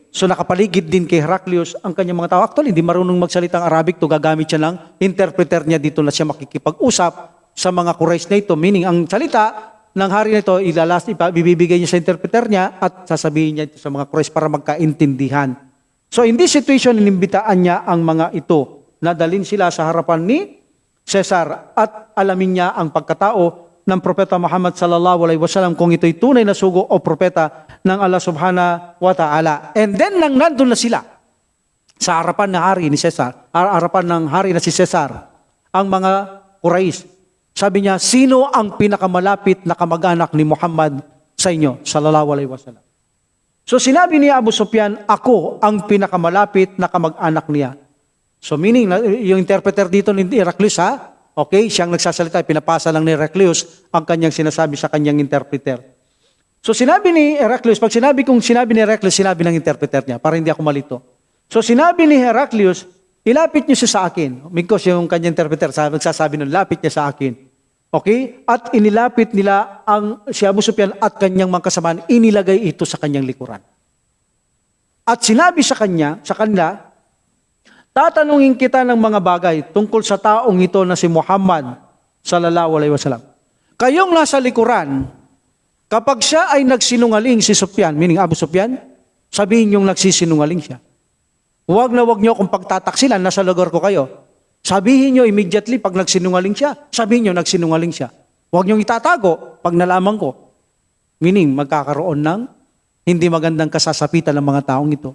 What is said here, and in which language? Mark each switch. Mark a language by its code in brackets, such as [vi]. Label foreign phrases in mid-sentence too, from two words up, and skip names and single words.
[tl] So nakapaligid din kay Heraclius ang kanyang mga tao. Actually, hindi marunong magsalitang Arabic to, gagamit siya ng interpreter niya dito na siya makikipag-usap sa mga Quraysh na ito. Meaning, ang salita ng hari na ito, bibibigay niya sa interpreter niya at sasabihin niya ito sa mga Quraysh para magkaintindihan. [en] So in this situation, [tl] inimbitaan niya ang mga ito na dalhin sila sa harapan ni Caesar at alamin niya ang pagkatao ng Propeta Muhammad [ar] صلى الله عليه وسلم [tl] kung ito'y tunay na sugo o propeta ng Allah [ar] سبحانه وتعالى. [en] And then [tl] nang nandun na sila sa harapan ng hari ni Caesar, harapan ng hari na si Caesar, ang mga Quraysh, sabi niya, sino ang pinakamalapit na kamag-anak ni Muhammad sa inyo? [ar] صلى الله عليه وسلم. [tl] So sinabi ni Abu Sufyan, ako ang pinakamalapit na kamag-anak niya. [en] So meaning, [tl] yung interpreter dito ni Heraclius, okay, siyang nagsasalita, pinapasa lang ni Heraclius ang kanyang sinasabi sa kanyang interpreter. So sinabi ni Heraclius, pag sinabi ni Heraclius, sinabi ng interpreter niya, para hindi ako malito. So sinabi ni Heraclius, ilapit niyo siya sa akin. Because yung kanyang interpreter, nagsasabi nun, lapit niya sa akin. Okay? At inilapit nila si Abu Sufyan at kanyang mga kasamaan, inilagay ito sa kanyang likuran. At sinabi sa kanila, tatanungin kita ng mga bagay tungkol sa taong ito na si Muhammad [ar] صلى الله عليه وسلم. [tl] Kayong nasa likuran, kapag siya ay nagsinungaling si Sufyan, meaning Abu Sufyan, sabihin niyong nagsisinungaling siya. Huwag niyo kung pagtataksilan, nasa lugar ko kayo. Sabihin niyo immediately pag nagsinungaling siya. Sabihin niyo nagsinungaling siya. Huwag niyong itatago pag nalaman ko. Meaning, magkakaroon ng hindi magandang kasasapitan ng mga taong ito.